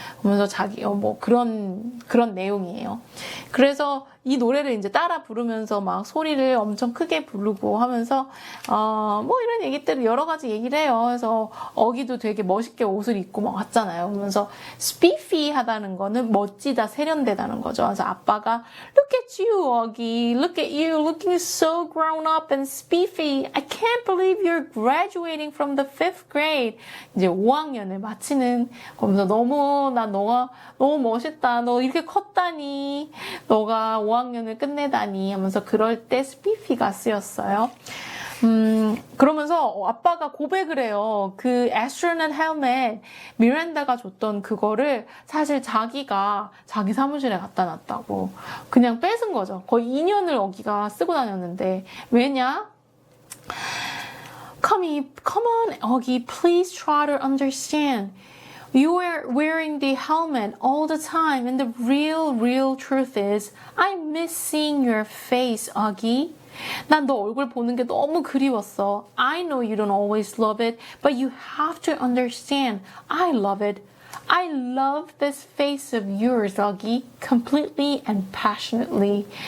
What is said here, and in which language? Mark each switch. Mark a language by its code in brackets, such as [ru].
[ko] 그러면서 뭐 그런 내용이에요. 그래서 이 노래를 이제 따라 부르면서 막 소리를 엄청 크게 부르고 하면서 뭐 이런 얘기들을 여러 가지 얘기를 해요. 그래서 어기도 되게 멋있게 옷을 입고 막 왔잖아요. 그러면서 spiffy 하다는 거는 멋지다, 세련되다는 거죠. 그래서 아빠가 [en] Look at you, 어기. Look at you, looking so grown up and spiffy. I can't believe you're graduating from the 5th grade. [ko] 이제 5학년을 마치는 거면서 너가 너무 멋있다. 너 이렇게 컸다니. 너가 5학년을 끝내다니 하면서 그럴 때 spiffy가 쓰였어요. 그러면서 아빠가 고백을 해요. 그 astronaut helmet 미란다가 줬던 그거를 사실 자기가 자기 사무실에 갖다 놨다고 그냥 뺏은 거죠. 거의 2년을 어기가 쓰고 다녔는데 왜냐? [en] Come on, Augie, please try to understand. You are wearing the helmet all the time, and the real truth is, I miss seeing your face, Augie. [ko] 난 너 얼굴 보는 게 너무 그리웠어. [en] I know you don't always love it, but you have to understand. I love it. I love this face of yours, Augie, completely and passionately.